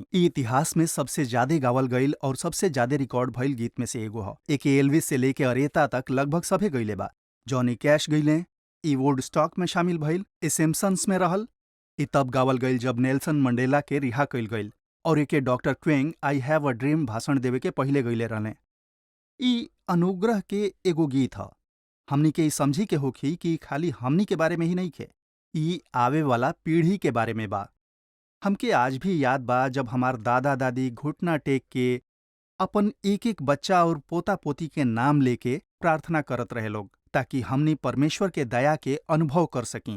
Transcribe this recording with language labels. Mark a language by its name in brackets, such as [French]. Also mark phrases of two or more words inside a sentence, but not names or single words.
[Bhojpuri] ई इतिहास में सबसे ज्यादा गावल गईल और सबसे ज्यादा रिकॉर्ड भइल गीत में से एगो ह। एके एल्विस से लेके अरेता तक लगभग सभे गईले बा। जॉनी कैश गईले, ई वुडस्टॉक में शामिल भइल, ई सिम्पसन्स में रहल। ई तब गावल गईल जब नेल्सन मंडेला के रिहा कईल गईल और एके डॉक्टर क्वेंग आई हैव अ ड्रीम भाषण देवे के पहले गईले रहले। ई अनुग्रह के एगो गीत ह। हमनी के ई समझी के होखी कि खाली हमनी के बारे में ही नहीं खे, ई आवे वाला पीढ़ी के बारे में बा। हमके आज भी याद बा जब हमार दादा दादी घुटना टेक के अपन एक एक बच्चा और पोता पोती के नाम लेके प्रार्थना करत रहे लोग, ताकि हमनी परमेश्वर के दया के अनुभव कर सकी।